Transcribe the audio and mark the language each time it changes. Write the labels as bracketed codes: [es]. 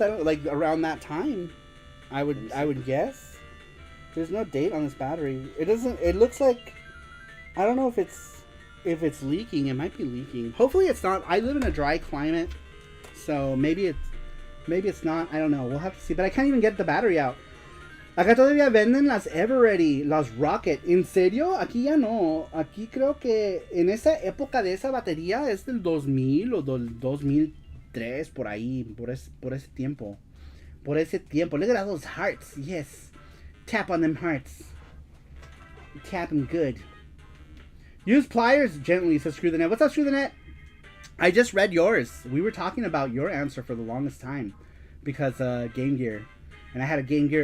[en] I don't like around that time. I would guess. There's no date on this battery. It doesn't. It looks like, I don't know if it's leaking. It might be leaking. Hopefully it's not. I live in a dry climate. So maybe it's not. I don't know. We'll have to see. But I can't even get the battery out. [es] Acá todavía venden las Ever-Ready, las Rocket. ¿En serio? Aquí ya no. Aquí creo que en esa época de esa batería es del 2000 o del 2003, por ahí, por ese tiempo. Por ese tiempo. [en] Look at all those hearts. Yes. Tap on them hearts. Tap them good. Use pliers gently, says Screw the Net. What's up, Screw the Net? I just read yours. We were talking about your answer for the longest time because Game Gear, and I had a Game Gear.